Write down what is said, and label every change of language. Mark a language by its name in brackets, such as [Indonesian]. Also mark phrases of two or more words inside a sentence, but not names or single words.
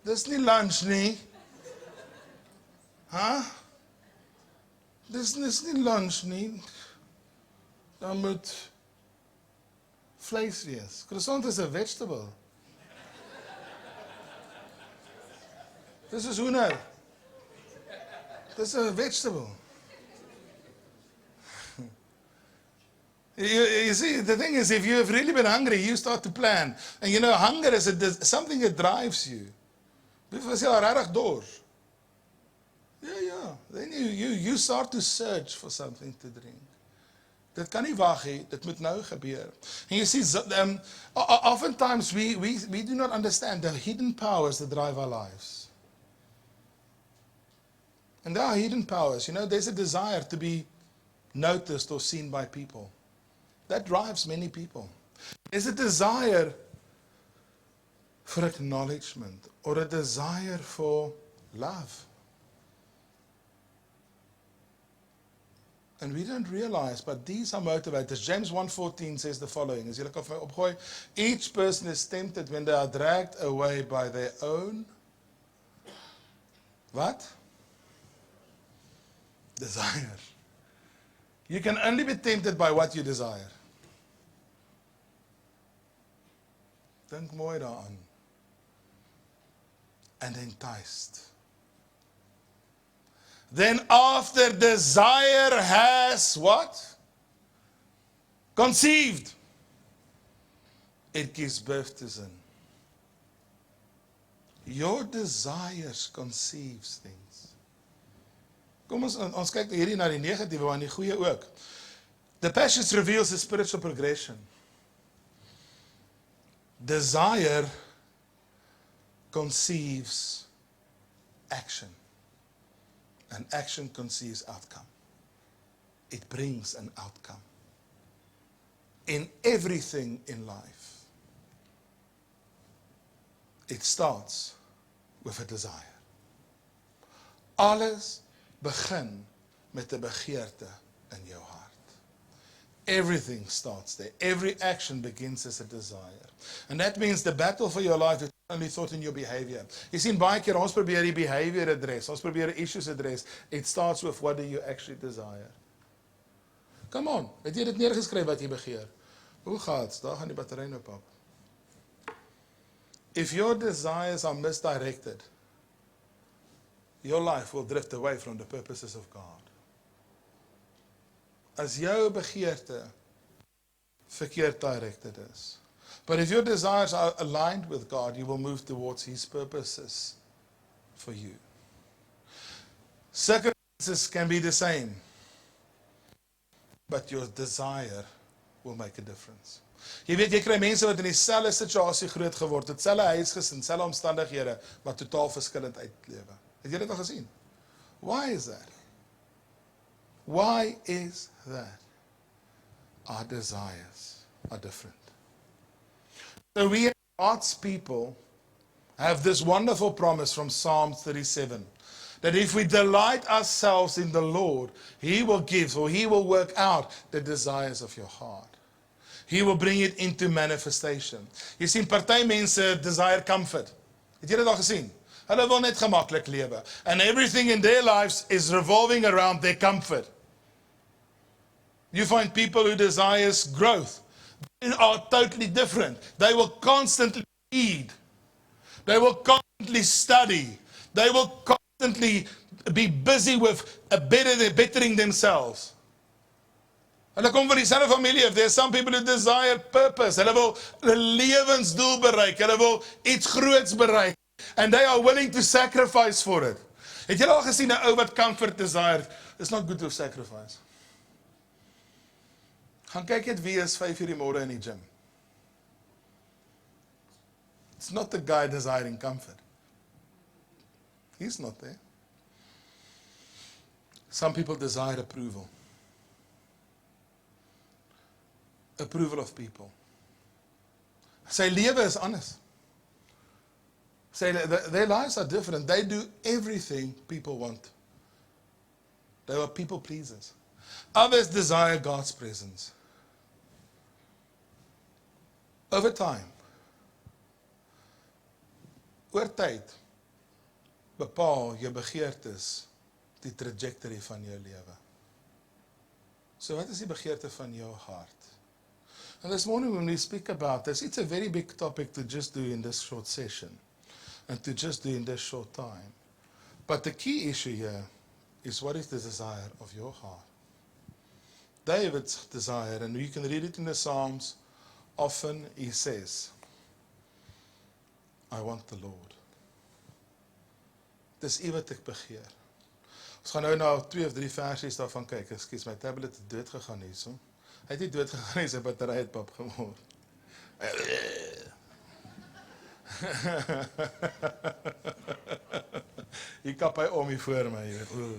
[Afrikaans] Dis nie lunch nie. Dis nie lunch nie. Dan moet vleis wees. Croissant is 'n vegetable. Dis is hoender. Dis 'n vegetable. [English] You see, the thing is, if you have really been hungry, you start to plan. And you know, hunger is something that drives you. [Afrikaans] Wie is jy regtig dors? Ja. [English] Then you start to search for something to drink. [Afrikaans] Dit kan nie wag nie, dit moet nou gebeur. [English] And you see, oftentimes we do not understand the hidden powers that drive our lives. And there are hidden powers. You know, there's a desire to be noticed or seen by people. That drives many people. There's a desire for acknowledgement or a desire for love. And we don't realize, but these are motivators. James 1:14 says the following, [Afrikaans] as jy kan vir my opgooi, [English] each person is tempted when they are dragged away by their own, what? Desire. You can only be tempted by what you desire. [Afrikaans] Dink mooi daaraan. [English] And enticed. Then after desire has what? Conceived. It gives birth to sin. Your desires conceives things. [Afrikaans] Kom ons kyk hierdie na die negatiewe, maar die goeie ook. [English] The passage reveals a spiritual progression. Desire conceives action. And action conceives outcome. It brings an outcome. In everything in life, it starts with a desire. [Afrikaans] Alles begin met 'n begeerte in jou hart. [English] Everything starts there. Every action begins as a desire. And that means the battle for your life is only thought in your behavior. [Afrikaans] Jy sien baie keer ons probeer die [English] behavior address, [Afrikaans] ons probeer [English] issues address. It starts with what do you actually desire. Come on, [Afrikaans] het jy dit neergeskryf wat jy begeer? Hoe gaat's? Daar gaan die battery nou pap. [English] If your desires are misdirected, your life will drift away from the purposes of God. [Afrikaans] As jou begeerte verkeerd directed is. [English] But if your desires are aligned with God, you will move towards His purposes for you. Circumstances can be the same, but your desire will make a difference. [Afrikaans] Jy weet, jy kry mense wat in dieselfde situasie groot geword het, dieselfde huisgesin, dieselfde omstandighede, maar totaal verskillend uitlewe. Het jy dit al gesien? [English] Why is that? Why is that? Our desires are different. So we as God's people have this wonderful promise from Psalm 37, that if we delight ourselves in the Lord, He will give, or He will work out the desires of your heart. He will bring it into manifestation. [Afrikaans] Jy sien, party mense [English] desire comfort. [Afrikaans] Het jy dit al gesien? Hulle wil net gemaklik lewe. [English] And everything in their lives is revolving around their comfort. You find people who desires growth. They are totally different. They will constantly read. They will constantly study. They will constantly be busy with bettering themselves. [Afrikaans] Hulle kom van dieselfde familie af. [English] There are some people who desire purpose. [Afrikaans] Hulle wil 'n lewensdoel bereik. Hulle wil iets groots bereik. [English] And they are willing to sacrifice for it. [Afrikaans] Het julle al gesien 'n ou wat [English] comfort desire? It's not good to sacrifice. [Afrikaans] Gaan kyk net wie is 5 uur die môre in die gym. [English] It's not the guy desiring comfort. He's not there. Some people desire approval. Approval of people. [Afrikaans] Sy lewe is anders. [English] Their lives are different. They do everything people want. They are people pleasers. Others desire God's presence. Over time, [Afrikaans] oor tyd, bepaal jou begeertes die trajectory van jou lewe. So wat is die begeerte van jou hart? [English] And this morning when we speak about this, it's a very big topic to just do in this short session and to just do in this short time. But the key issue here is what is the desire of your heart? David's desire, and you can read it in the Psalms, often he says, I want the Lord. [Afrikaans] Dis iets wat ek begeer. Ons gaan nou na 2 of 3 versies daarvan kyk. Ekskuus, my tablet het dood gegaan hierso. Hy het nie dood gegaan nie, sy battery het pap geword. Hier kap hy om hier voor my, jy weet.